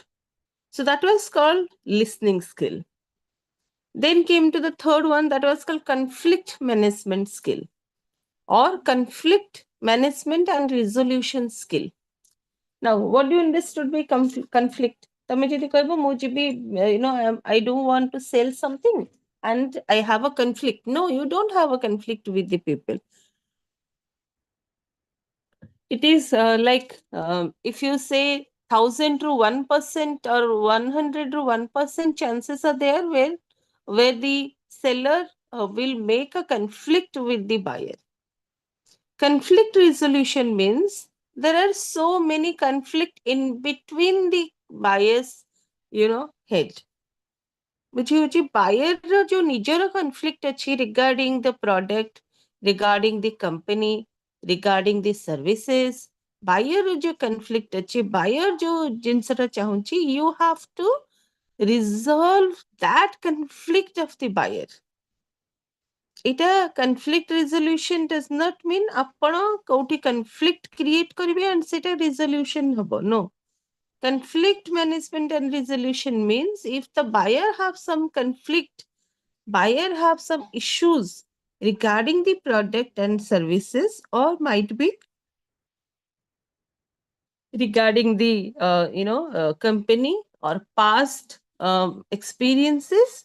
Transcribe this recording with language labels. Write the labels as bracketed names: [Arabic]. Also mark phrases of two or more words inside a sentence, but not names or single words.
[English] So that was called listening skill. Then came to the third one, that was called conflict management skill or conflict management and resolution skill. Now, what do you understood by conflict? [Odia] તમે ଯଦି କହିବ ମୁଁ ଯିବି, [English] I do want to sell something and I have a conflict. No, you don't have a conflict with the people. It is like if you say 1,000 to 1% or 100 to 1% chances are there where the seller will make a conflict with the buyer. Conflict resolution means there are so many conflict in between the buyer's head. [Odia] ବୁଝିହେଉଛି ବାୟର ଯୋଉ ନିଜର କନଫ୍ଲିକ୍ଟ ଅଛି [English] regarding the product, regarding the company, regarding the services, [Odia] ବାୟର ଯୋଉ କନଫ୍ଲିକ୍ଟ ଅଛି, ବାୟର ଯୋଉ ଜିନିଷଟା ଚାହୁଁଛି, [English] you have to resolve that conflict of the buyer. [Odia] ଏଇଟା [English] conflict resolution does not mean [Odia] ଆପଣ କୋଉଠି [English] conflict create [Odia] କରିବେ ଆଣ୍ଡ ସେଇଟା ରିଜଲ୍ୟୁସନ ହବ. [English] ନୋ. Conflict management and resolution means if the buyer have some conflict, buyer have some issues regarding the product and services, or might be regarding the company or past experiences.